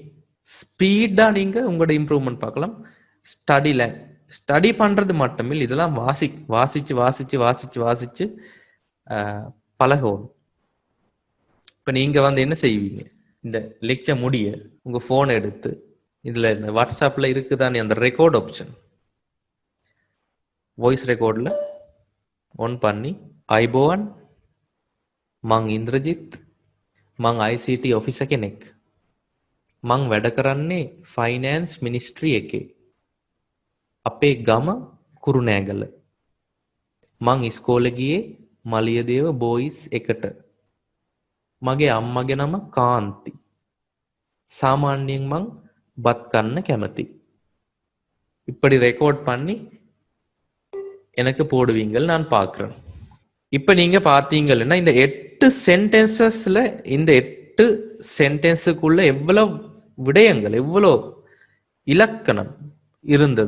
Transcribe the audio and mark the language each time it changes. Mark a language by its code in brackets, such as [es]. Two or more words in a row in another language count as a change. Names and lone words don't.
[ta] ஸ்பீடா நீங்க உங்களோட இம்ப்ரூவ்மெண்ட் பார்க்கலாம். ஸ்டடி பண்றது மட்டுமில்லை, இதெல்லாம் வாசிச்சு வாசிச்சு வாசிச்சு வாசிச்சு பழகணும். இப்ப நீங்க வந்து என்ன செய்வீங்க? இந்த லெக்சர் முடிய உங்க போன் எடுத்து இதுல இந்த வாட்ஸ்அப்ல இருக்குதானே அந்த [en] record option, [ta] வாய்ஸ் ரெக்கார்ட்ல ஒன் பண்ணி ஐபோவன் [si] මං ඉන්ද්‍රජිත් මං [en] ICT office [si] කෙනෙක් මං වැඩ කරන්නේ [en] finance ministry [si] එකේ අපේ ගම කුරුණෑගල මං ඉස්කෝලේ ගියේ මලියදේව බෝයිස් එකට මගේ අම්මගේ නම කාන්ති சாமான்யයෙන් මං බත් කන්න කැමති. [ta] இப்படி ரெக்கார்ட் பண்ணி எனக்கு போடுவீங்கள், நான் பார்க்கிறேன். இப்ப நீங்க பாத்தீங்கன்னா இந்த 8 சென்டென்சஸ்ல இந்த 8 சென்டென்ஸுக்குள்ள எவ்வளவு விடயங்கள், எவ்வளவு இலக்கணம் இருந்தது.